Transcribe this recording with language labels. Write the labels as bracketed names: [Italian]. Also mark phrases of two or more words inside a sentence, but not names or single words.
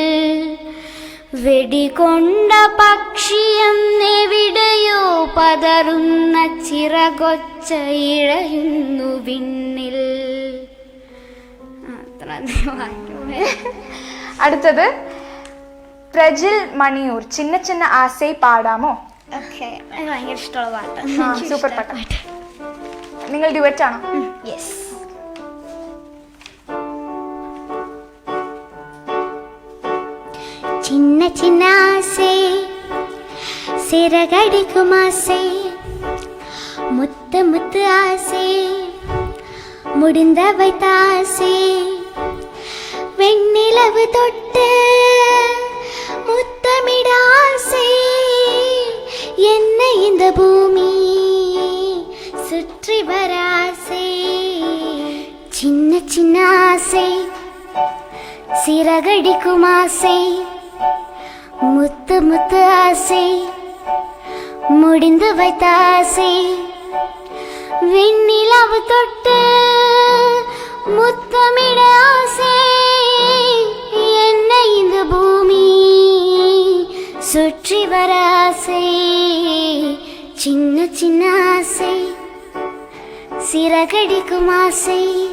[Malayalam] വെടികൊണ്ട പക്ഷിയെന്നെവിടെയോ പതറുന്ന ചിറകൊച്ച ഇഴയുന്നു വിണ്ണിൽ. അടുത്തത് പ്രജിൽ മണിയൂർ, ചിന്ന ചിന്ന ആസൈ പാടാമോ? ഭയങ്കര ഇഷ്ടമുള്ള പാട്ട്. സൂപ്പർ പാട്ട്. നിങ്ങൾ ഡ്യുവറ്റ് ആണോ? യെസ്. [Tamil] சின்ன சின்ன ஆசை சிறகடிக்கும் ஆசை முத்து முத்து ஆசை முடிந்து வைத்த ஆசை வெண்ணிலவு தொட்டு முத்தமிட ஆசை என்னை இந்த பூமி சுற்றி வராசே சின்ன சின்ன ஆசை சிறகடிக்கும் ஆசை முத்து முத்து ஆசை முடிந்து வைத்த ஆசை வெண்ணிலவு தொட்டு முத்தமிட ஆசை என்னை இந்த பூமி சுற்றி வர ஆசை சின்ன சின்ன ஆசை சிறகடிக்கும் ஆசை